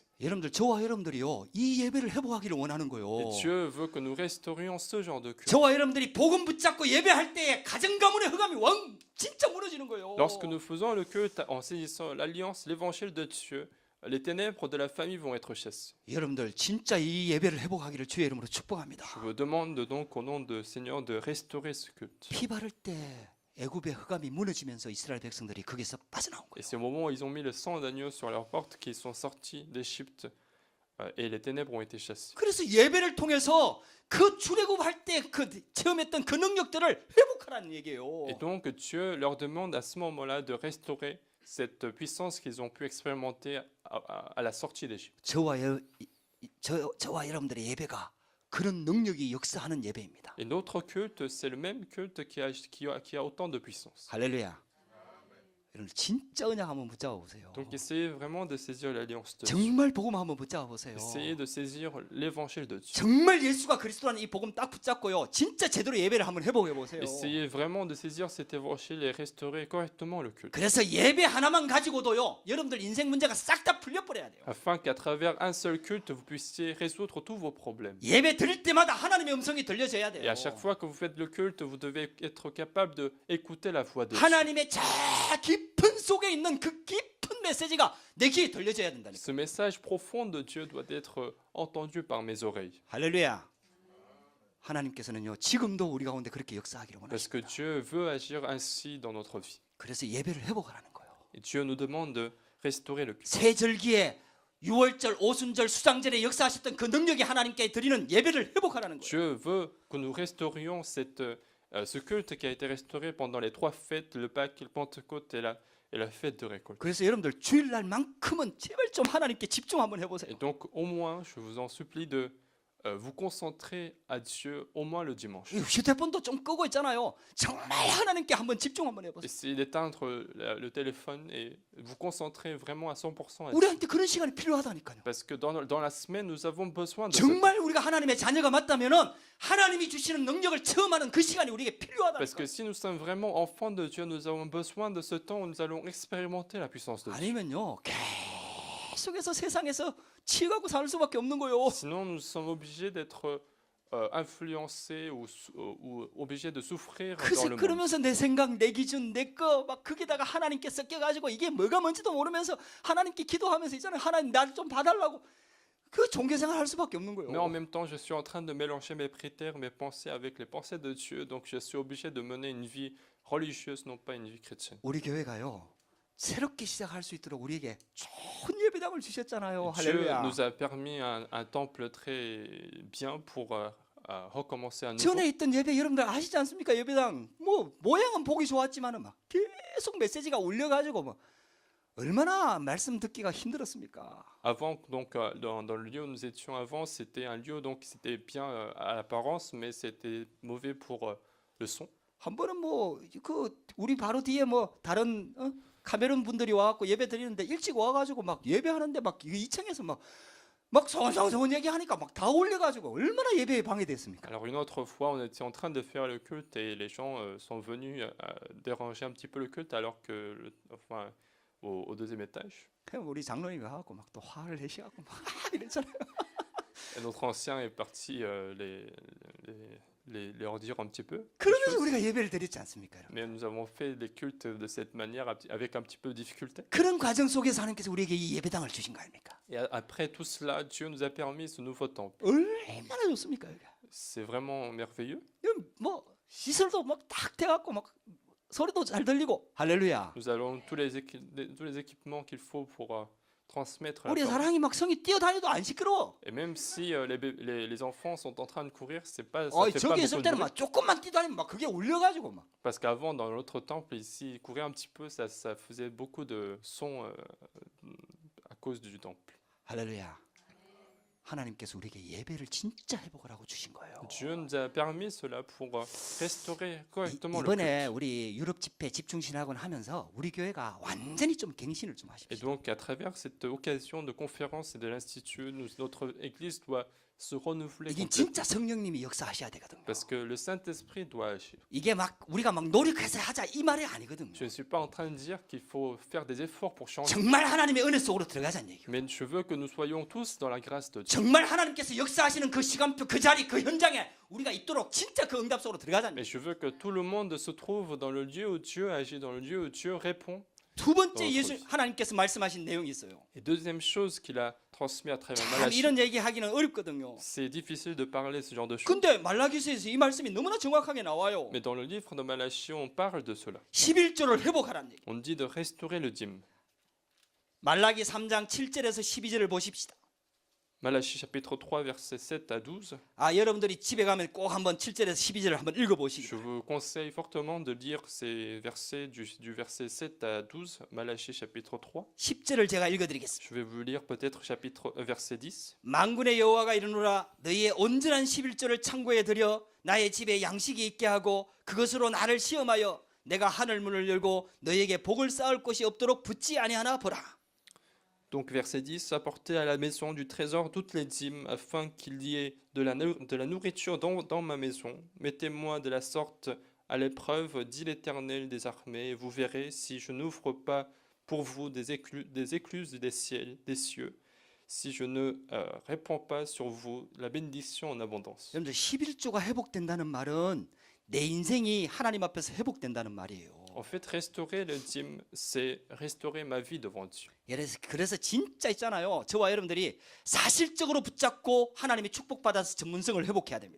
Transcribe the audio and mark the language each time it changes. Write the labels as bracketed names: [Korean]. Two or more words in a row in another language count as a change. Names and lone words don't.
[Korean] 여러분들 저와 여러분들이요 이 예배를 회복하기를 원하는 거예요. [French] Et Dieu veut que nous restaurions ce genre de culte. [Korean] 저와 여러분들이 복음 붙잡고 예배할 때에 가정 가문의 흑암이 진짜 무너지는 거예요. [French] Lorsque nous faisons le culte en saisissant l'alliance, l'évangile de Dieu, les ténèbres de la famille vont être chassées. [Korean] 여러분들 진짜 이 예배를 회복하기를 주의 이름으로 축복합니다. [French] Je vous demande donc au nom du Seigneur de restaurer ce culte. [Korean] 피 바를 때 애굽의 흑암이 무너지면서 이스라엘 백성들이 거기서 빠져나온 [French] Et [Korean] 거예요. [French] c'est au moment où ils ont mis le sang d'agneau sur leurs portes qu'ils sont sortis d'Égypte et les ténèbres ont été chassées. [Korean] 그래서 예배를 통해서 그 출애굽할 때 그 체험했던 그 능력들을 회복하라는 얘기예요. [French] Et donc Dieu leur demande à ce moment-là de restaurer cette puissance qu'ils ont pu expérimenter à la sortie d'Égypte. [Korean] 저와 여러분들의 예배가 그런 능력이 역사하는 예배입니다. [French] Et notre culte, c'est le même culte qui a autant de puissance. [Korean] 할렐루야. 여러분 진짜 언약 한번 붙잡아 보세요. [French] Donc essayez vraiment de saisir l'alliance de Dieu. [Korean] 정말 복음 한번 붙잡아 보세요. [French] Essayez de saisir l'évangile de Dieu. [Korean] 정말 예수가 그리스도라는 이 복음 딱 붙잡고요. 진짜 제대로 예배를 한번 해보게 보세요. [French] Essayez vraiment de saisir cet évangile et restaurer correctement le culte. [Korean] 그래서 예배 하나만 가지고도요. 여러분들 인생 문제가 싹 다 풀려버려야 돼요. [French] Afin qu'à travers un seul culte, vous puissiez résoudre tous vos problèmes. [Korean] 예배 드릴 때마다 하나님의 음성이 들려져야 돼요. [French] Et à chaque fois que vous faites le culte, vous devez être capable d'écouter la voix de Dieu. [Korean] 하나님의 저 깊은 속에 있는 그 깊은 메시지가 내 귀에 들려져야 된다니까. [French] Ce message profond de Dieu doit être entendu par mes oreilles. [Korean] 할렐루야. 하나님께서는요 지금도 우리 가운데 그렇게 역사하기를 [French] Parce que [Korean] 원하십니다. [French] Dieu veut agir ainsi dans notre vie. [Korean] 그래서 예배를 회복하라는 거예요. [French] Et Dieu nous demande de restaurer le culte. [Korean] 세절기에 유월절, 오순절, 수장절에 역사하셨던 그 능력이 하나님께 드리는 예배를 회복하라는 거예요. [French] Dieu veut que nous restaurions ce culte qui a été restauré pendant les 3 fêtes, le Pâques, le Pentecôte et la fête de récolte. [Korean] 그래서 여러분들 주일날만큼은 제발 좀 하나님께 집중 한번 해보세요. [French] Et donc au moins, je vous en supplie de vous concentrer à Dieu au moins le dimanche. [Korean] 이 휴대폰도 좀 끄고 있잖아요. 정말 하나님께 한번 집중 한번 해보세요. [French] Essayez d'éteindre le téléphone et vous concentrer vraiment à 100% à Dieu. [Korean] 우리한테 그런 시간이 필요하다니까요. [French] Parce que dans la semaine, nous avons besoin de ce [Korean] 정말 우리가 하나님의 자녀가 맞다면은 하나님이 주시는 능력을 체험하는 그 시간이 우리에게 [French] Parce que [Korean] 필요하다니까요. [French] si nous sommes vraiment enfants de Dieu, nous avons besoin de ce temps où nous allons expérimenter la puissance de Dieu. [Korean] 아니면요 계속해서 세상에서 치여가고 살 수밖에 없는 거예요. [French] Sinon, nous sommes obligés d'être influencés ou obligés de souffrir dans le monde. [Korean] 그러면서 내 생각, 내 기준, 내 거 막 거기다가 하나님께 섞여가지고 이게 뭐가 뭔지도 모르면서 하나님께 기도하면서 있잖아요. 하나님 날 좀 봐달라고 그 종교생활 할 수밖에 없는 거예요. [French] Mais en même temps, je suis en train de mélanger mes critères, mes pensées avec les pensées de Dieu. Donc, je suis obligé de mener une vie religieuse, non pas une vie chrétienne. [Korean] 우리 교회가요 새롭게 시작할 수 있도록 우리에게 좋은 예배당을 주셨잖아요. [French] Dieu [Korean] 할렐루야. [French] nous a permis un temple très bien pour recommencer à nouveau. [Korean] 전에 있던 예배 여러분들 아시지 않습니까? 예배당 뭐 모양은 보기 좋았지만은 막 계속 메시지가 울려가지고 뭐 얼마나 말씀 듣기가 힘들었습니까? [French] Avant, donc, dans le lieu où nous étions avant, c'était un lieu donc c'était bien à l'apparence, mais c'était mauvais pour le son. [Korean] 한 번은 뭐 그 우리 바로 뒤에 뭐 다른 카메론 분들이 와갖고 예배 드리는데 일찍 와가지고 막 예배하는데 막 2층에서 막 소원소원 얘기하니까 막 다 올려가지고 얼마나 예배에 방해됐습니까? [French] Alors une autre fois, on était en train de faire le culte et les gens sont venus déranger un petit peu le culte alors que, enfin, au deuxième étage. [Korean] 그냥 우리 장로님이 와갖고 막 또 화를 내셔갖고 막 이랬잖아요. [French] Et notre ancien est parti leur dire un petit peu. des [Korean] 그러면서 [French] choses. [Korean] 우리가 예배를 드렸지 않습니까? 여러분? [French] Mais nous avons fait des cultes de cette manière avec un petit peu de difficulté. [Korean] 그런 과정 속에서 하나님께서 우리에게 이 예배당을 주신 거 아닙니까? [French] Et après tout cela, Dieu nous a permis ce nouveau temple. [Korean] 얼마나 좋습니까? 여기가? [French] C'est vraiment merveilleux. [Korean] 여기 뭐 시설도 막 딱 돼갖고 막 소리도 잘 들리고 할렐루야. [French] Nous avons tous les équipements qu'il faut pour transmettre la [Korean] 우리 [French] parole. [Korean] 사랑이 막 성이 뛰어다녀도 안 시끄러워. [French] Et même si les enfants sont en train de courir, ça fait pas [Korean] 저기 [French] beaucoup [Korean] 있을 [French] de [Korean] 때는 [French] bruit. [Korean] 막 조금만 뛰다니면 막 그게 울려가지고 막. [French] Parce qu'avant, dans l'autre temple, ici, ils couraient un petit peu, ça faisait beaucoup de son à cause du temple. [Korean] 할렐루야. 하나님께서 우리에게 예배를 진짜 회복을 하고 주신 거예요. [French] Dieu nous a permis cela pour restaurer correctement le culte. [Korean] 이번에 우리 유럽 집회 집중신학원 하면서 우리 교회가 완전히 좀 갱신을 좀 [French] Et [Korean] 하십시오. [French] donc, à travers cette occasion de conférence et de l'Institut, notre Église doit se renouveler [Korean] 이게 [French] complètement. [Korean] 진짜 성령님이 역사하셔야 되거든요. [French] Parce que le Saint-Esprit doit agir. [Korean] 이게 막 우리가 막 노력해서 하자 이 말이 아니거든요. [French] Je ne suis pas en train de dire qu'il faut faire des efforts pour changer. [Korean] 정말 하나님의 은혜 속으로 들어가자는 얘기예요. [French] Mais je veux que nous soyons tous dans la grâce de Dieu. [Korean] 정말 하나님께서 역사하시는 그 시간표, 그 자리, 그 현장에 우리가 있도록 진짜 그 응답 속으로 들어가자는 [French] Mais [Korean] 얘기예요. [French] je veux que tout le monde se trouve dans le lieu où Dieu agit, dans le lieu où Dieu répond. [Korean] 두 번째 예수 하나님께서 말씀하신 내용이 있어요. [French] Et deuxième chose qu'il a transmis à travers [Korean] 참 [French] Malachie, [Korean] 이런 얘기하기는 어렵거든요. [French] c'est difficile de parler ce genre de choses. [Korean] 근데 말라기서에서 이 말씀이 너무나 정확하게 나와요. [French] Mais dans le livre de Malachie, on parle de cela. [Korean] 11조를 회복하라는 얘기. [French] On dit de restaurer le dîme. [Korean] 말라기 3장 7절에서 12절을 보십시다. [French] Malachie chapitre 3, versets 7 à 12. [Korean] 여러분들이 집에 가면 꼭 한번 7절에서 12절을 한번 읽어보시기. [French] Je vous conseille fortement de lire ces versets du verset 7 à 12, Malachie chapitre 3. [Korean] 10절을 제가 읽어드리겠습니다. [French] Je vais vous lire peut-être verset 10. [Korean] 만군의 여호와가 이르노라 너희의 온전한 11조를 창고에 들여 나의 집에 양식이 있게 하고 그것으로 나를 시험하여 내가 하늘 문을 열고 너희에게 복을 쌓을 곳이 없도록 붙지 아니하나 보라. [French] Donc verset 10, apportez à la maison du trésor toutes les dîmes, afin qu'il y ait de la nourriture dans ma maison. Mettez-moi de la sorte à l'épreuve, dit l'Éternel des armées, et vous verrez si je n'ouvre pas pour vous des écluses des cieux, si je ne répands pas sur vous la bénédiction en abondance. [Korean] 여러분들 11조가 회복된다는 말은 내 인생이 하나님 앞에서 회복된다는 말이에요. [French] En fait, restaurer le dîme, c'est restaurer ma vie devant Dieu. [Korean] 그래서 진짜 있잖아요. 저와 여러분들이 사실적으로 붙잡고 하나님이 축복받아서 전문성을 회복해야 됩니다.